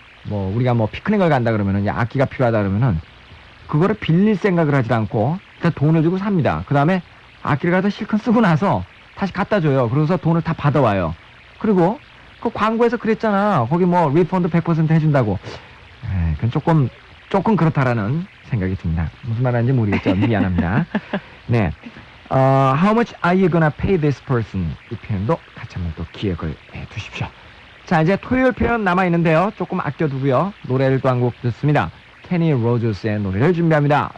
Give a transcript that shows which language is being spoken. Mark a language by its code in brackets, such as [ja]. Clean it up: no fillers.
[ko] 뭐 우리가 뭐 피크닉을 간다 그러면은 이제 악기가 필요하다 그러면은 그거를 빌릴 생각을 하지 않고 일단 돈을 주고 삽니다. 그 다음에 악기를 갖다 실컷 쓰고 나서 다시 갖다 줘요. 그래서 돈을 다 받아와요. 그리고 그 광고에서 그랬잖아. 거기 뭐 리펀드 100% 해준다고. 그건 조금 그렇다라는 생각이 듭니다. 무슨 말 하는지 모르겠죠. 미안합니다. 네. [en] How much are you gonna pay this person? [ko] 이 표현도 같이 한번 또 기억을 해 두십시오. 자, 이제 토요일 표현 남아있는데요. 조금 아껴두고요. 노래를 또 한 곡 듣습니다. 케니 로저스의 노래를 준비합니다.